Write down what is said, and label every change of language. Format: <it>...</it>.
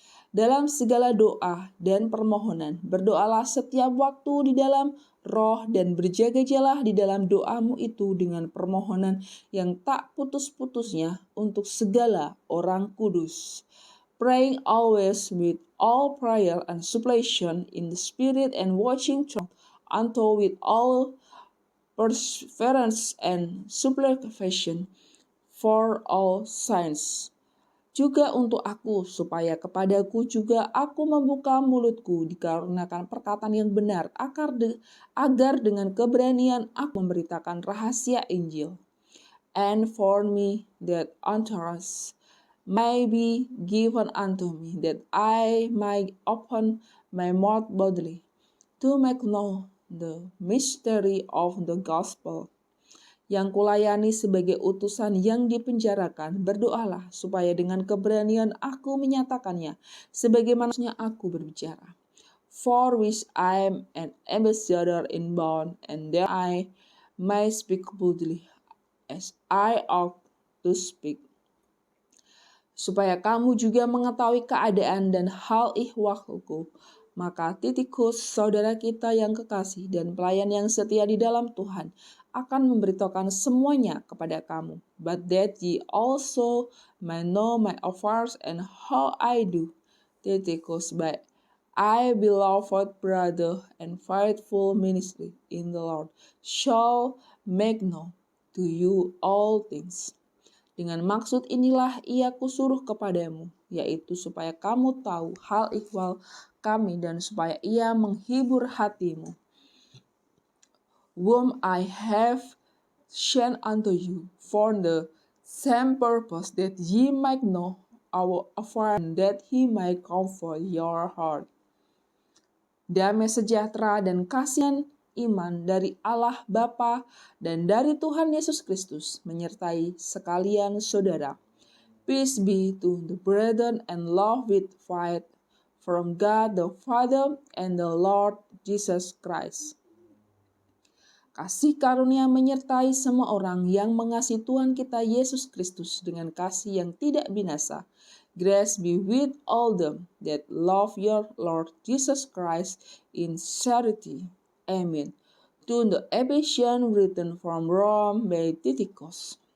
<id>Dalam segala doa dan permohonan, berdoalah setiap waktu di dalam roh dan berjaga-jagalah di dalam doamu itu dengan permohonan yang tak putus-putusnya untuk segala orang kudus.</id> <en>Praying always with all prayer and supplication in the Spirit, and watching unto with all perseverance and supplication for all saints.</en> <id>Juga untuk aku, supaya kepadaku juga aku membuka mulutku dikarenakan perkataan yang benar, agar dengan keberanian aku memberitakan rahasia Injil.</id> <en>And for me that utterance may be given unto me, that I might open my mouth boldly, to make known the mystery of the gospel,</en> <id>yang kulayani sebagai utusan yang dipenjarakan. Berdoalah supaya dengan keberanian aku menyatakannya, sebagaimana aku berbicara.</id> <en>For which I am an ambassador in bond, and that I may speak boldly as I ought to speak.</en> <id>Supaya kamu juga mengetahui keadaan dan hal ihwalku, maka Titikus, saudara kita yang kekasih dan pelayan yang setia di dalam Tuhan, akan memberitahukan semuanya kepada kamu.</id> <en>But that ye also may know my affairs and how I do. Titikus, by I, beloved brother and faithful ministry in the Lord, shall make known to you all things.</en> <id>Dengan maksud inilah ia kusuruh kepadamu, yaitu supaya kamu tahu hal ihwal kami dan supaya ia menghibur hatimu,</id> <en>whom I have sent unto you for the same purpose, that ye might know our affair, and that he might comfort your heart.</en> <id>Damai sejahtera dan kasihan iman dari Allah Bapa dan dari Tuhan Yesus Kristus menyertai sekalian saudara.</id> <en>Peace be to the brethren and love with faith from God the Father and the Lord Jesus Christ.</en> <id>Kasih karunia menyertai semua orang yang mengasihi Tuhan kita Yesus Kristus dengan kasih yang tidak binasa.</id> <en>Grace be with all them that love your Lord Jesus Christ in charity. Amen. To the Ephesians, written from Rome by Tychicus.</en>